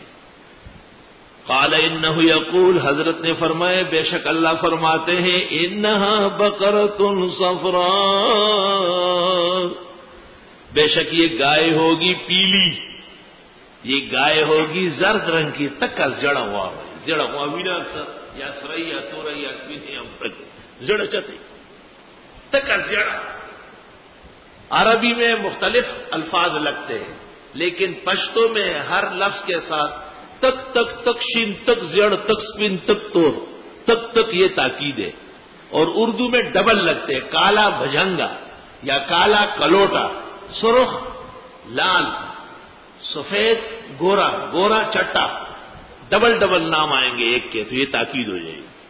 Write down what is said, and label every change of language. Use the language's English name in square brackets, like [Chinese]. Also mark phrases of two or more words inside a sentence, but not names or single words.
[Arabic] قال انہ یقول، [Urdu] حضرت نے فرمائے بے شک اللہ فرماتے ہیں، [Arabic] انہا بقرۃ صفراء، [Urdu] بے شک یہ گائے ہوگی پیلی، یہ گائے ہوگی زرد رنگ کی، تک جڑا ہوا [Pashto] وینا یا سرئی یا تورئی یا سپینی [Urdu] جڑ چتے تک جڑا۔ عربی میں مختلف الفاظ لگتے ہیں، لیکن پشتو میں ہر لفظ کے ساتھ [Pashto] تک تک تک شین تک زڑ تک سپین تک تور تک تک [Urdu] یہ تاکید ہے، اور اردو میں ڈبل لگتے ہیں، کالا بھجنگا یا کالا کلوٹا، سرخ لال، سفید گورا، گورا چٹا، ڈبل نام آئیں گے ایک کے، تو یہ تاکید ہو جائے گی۔